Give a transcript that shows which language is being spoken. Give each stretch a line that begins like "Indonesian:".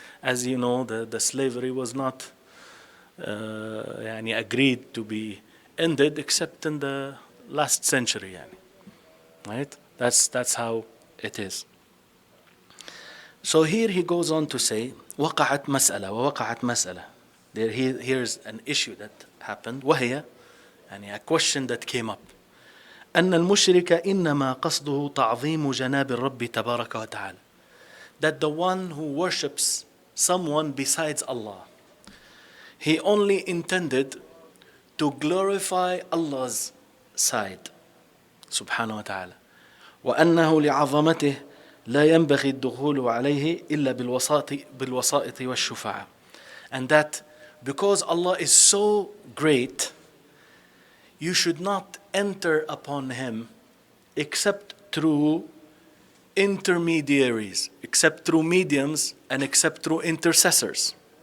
English: As you know, the slavery was not agreed to be ended except in the last century, right? That's how it is. So here he goes on to say,
Arabic: وقعت مسألة ووقعت مسألة.
English: Here's an issue that happened, وهي a question that came up.
Arabic: أن المشرك إنما قصده تعظيم جناب الرب تبارك وتعالى.
English: That the one who worships someone besides Allah, he only intended to glorify Allah's side, subhanahu wa ta'ala.
Arabic: وأنه لعظمته لا ينبغي الدخول عليه إلا بالوسائط والشفعاء.
English: And that because Allah is so great, you should not enter upon him except through intermediaries, except through mediums, and except through intercessors.